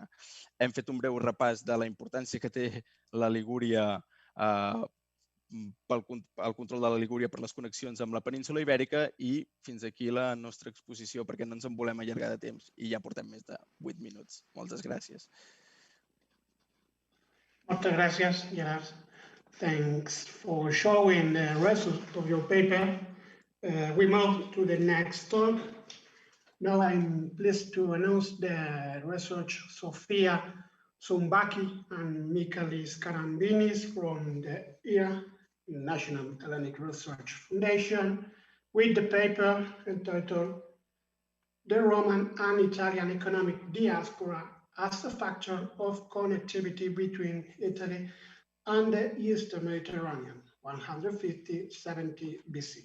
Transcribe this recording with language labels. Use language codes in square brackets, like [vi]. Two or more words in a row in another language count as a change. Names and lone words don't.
[ca] Hem fet un breu repàs de la importància que té la Ligúria pel control de la Ligúria per les connexions amb la península Ibèrica i fins aquí la nostra exposició perquè no ens en volem allargar de temps i ja portem més de 8 minuts. Moltes gràcies. Moltes gràcies, Gerard. [en] Thanks for showing the results of your paper. We move to the next talk. Now I'm pleased to announce the research Sofia Zumbaki and Michaelis Karambinis from the ERA, National Hellenic Research Foundation, with the paper entitled The Roman and Italian Economic Diaspora as a Factor of Connectivity Between Italy and the Eastern Mediterranean, 150-70 BC.